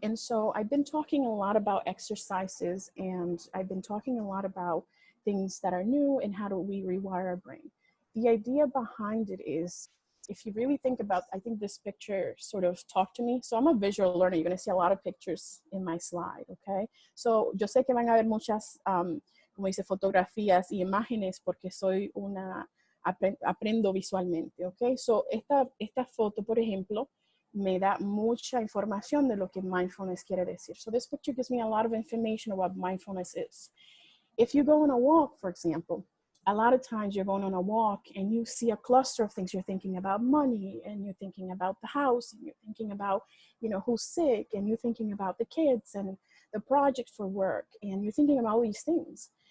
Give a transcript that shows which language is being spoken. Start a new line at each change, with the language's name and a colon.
English: And so I've been talking a lot about exercises, and I've been talking a lot about things that are new and how do we rewire our brain. The idea behind it is, if you really think about, I think this picture sort of talked to me. So I'm a visual learner. You're going to see a lot of pictures in my slide, okay?
Spanish: So yo sé que van a ver muchas, como dice, fotografías y imágenes porque soy una aprendo visualmente, ¿ok? So esta foto, por ejemplo, me da mucha información de lo que mindfulness quiere decir.
English: So this picture gives me a lot of information on what mindfulness is. If you go on a walk, for example, a lot of times you're going on a walk and you see a cluster of things. You're thinking about money, and you're thinking about the house, and you're thinking about, you know, who's sick, and you're thinking about the kids and the project for work, and you're thinking about all these things.